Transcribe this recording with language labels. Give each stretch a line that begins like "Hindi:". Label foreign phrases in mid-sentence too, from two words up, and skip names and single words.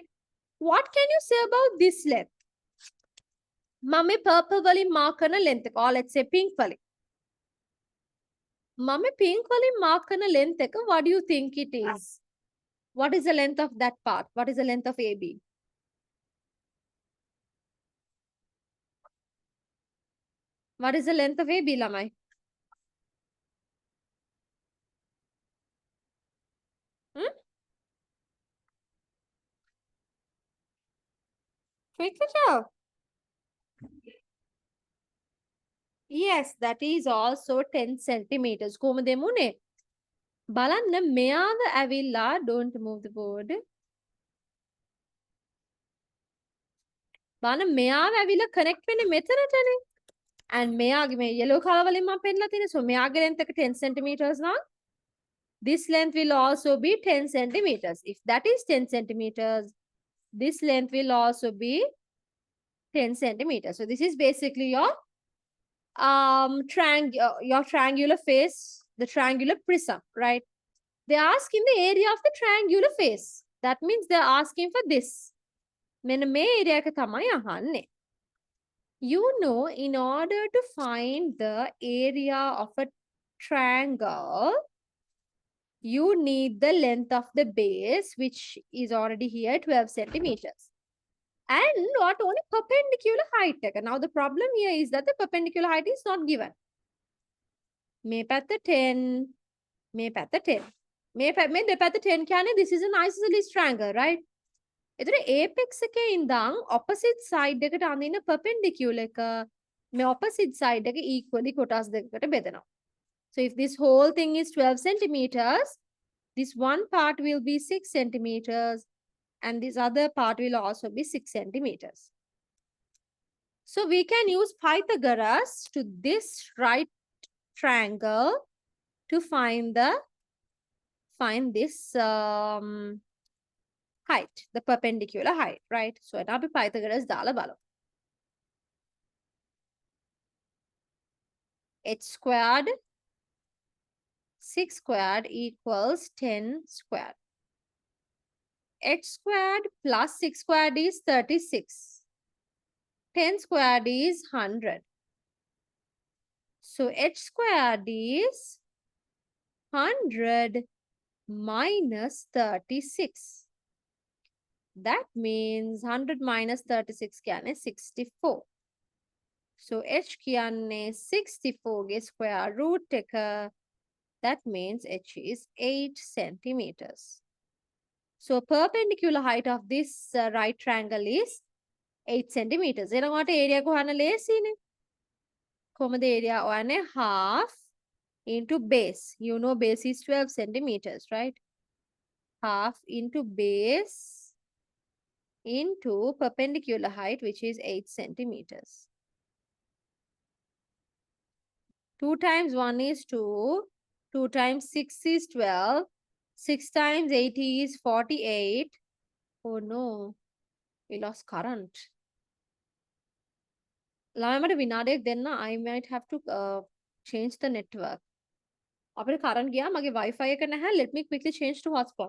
English: What can you say about this length?
Sinhala: මම purple වලින් mark කරන length එක,
English: or let's say pink වලින්.
Sinhala: මම pink වලින් mark කරන length එක,
English: what do you think it is? What is the length of that part? What is the length of AB? What is the length of AB, ළමයි? Quick it out. Yes, that is also 10 centimeters.
Sinhala: කොහොමද එමුනේ? බලන්න මෙයාව ඇවිල්ලා,
English: don't move the board.
Sinhala: බලන්න මෙයාව ඇවිල්ලා connect වෙන්නේ මෙතනටනේ. And මෙයාගේ මේ
English: yellow color
Sinhala: වලින් මම පෙන්නලා තියෙන්නේ.
English: So
Sinhala: මෙයාගේ length එක
English: 10 centimeters නම් this length will also be 10 centimeters. If that is 10 centimeters, this length will also be 10 centimeters. So this is basically your triangular face, the triangular prism, right? They're asking the area of the triangular face. That means they're asking for this.
Sinhala: මෙන්න මේ area එක තමයි අහන්නේ.
English: You know, in order to find the area of a triangle, you need the length of the base, which is already here 12 centimeters. And not only perpendicular height. Now the problem here is that the perpendicular height is not given.
Sinhala: මේ පැත්ත 10, මේ පැත්ත 10. මේ දෙපැත්ත 10 කියන්නේ
English: this is an isosceles triangle, right?
Sinhala: එතකොට apex එකේ ඉඳන්
English: opposite side
Sinhala: එකට අඳින perpendicular එක මේ
English: opposite side
Sinhala: එක equally කොටස් දෙකකට බෙදනවා.
English: So if this whole thing is 12 centimeters, this one part will be 6 centimeters and this other part will also be 6 centimeters. So we can use Pythagoras to this right triangle to find this height, the perpendicular height, right? So now we Pythagoras
Sinhala: දාලා බලමු.
English: H squared 6 squared equals 10 squared. h squared plus 6 squared is 36. 10 squared is 100. So h squared is 100 minus 36. That means 100 minus 36 කියන්නේ 64. So h කියන්නේ 64 ගේ square root එක. That means h is 8 centimeters. So perpendicular height of this right triangle is 8 centimeters.
Sinhala: එනකොට area එක හොයන්න ලේසියිනේ. කොහමද area හොයන්නේ?
English: Half into base. You know base is 12 centimeters, right? Half into base into perpendicular height, which is 8 centimeters. 2 times 1 is 2. 2 times 6 is 12. 6 times 8 is 48. Oh no, we lost current.
Sinhala: ළමයට විනාඩියක් දෙන්න.
English: I might have to change the network.
Sinhala: අපිට current ගියා. මගේ Wi-Fi එක නැහැ.
English: Let me quickly change to hotspot.